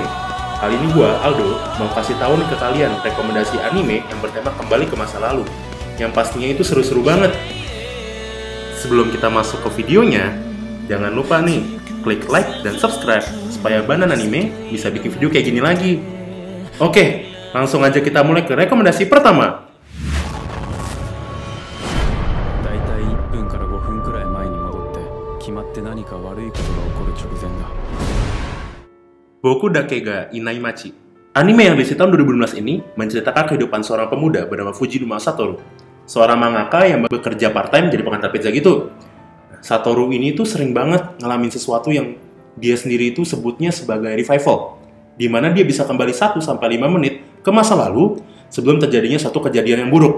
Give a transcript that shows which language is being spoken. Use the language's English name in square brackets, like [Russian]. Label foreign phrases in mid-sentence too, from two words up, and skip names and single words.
[Indonesian] Kali ini gua, Aldo, mau kasih tahu nih ke kalian rekomendasi anime yang bertema kembali ke masa lalu. Yang pastinya itu seru-seru banget. Sebelum kita masuk ke videonya, jangan lupa nih, klik like dan subscribe supaya Banana Anime bisa bikin video kayak gini lagi. Oke, langsung aja kita mulai ke rekomendasi pertama. [Japanese] だいたい1分から5分くらい前に戻って決まって何か悪いことが起こる直前だ。 [Indonesian] Boku Dakega Inaimachi. Anime yang rilis tahun 2016 ini menceritakan kehidupan seorang pemuda bernama Fujinuma Satoru, seorang mangaka yang bekerja part-time jadi pengantar pizza gitu. Satoru ini tuh sering banget ngalamin sesuatu yang dia sendiri itu sebutnya sebagai revival, di mana dia bisa kembali 1-5 menit ke masa lalu sebelum terjadinya suatu kejadian yang buruk.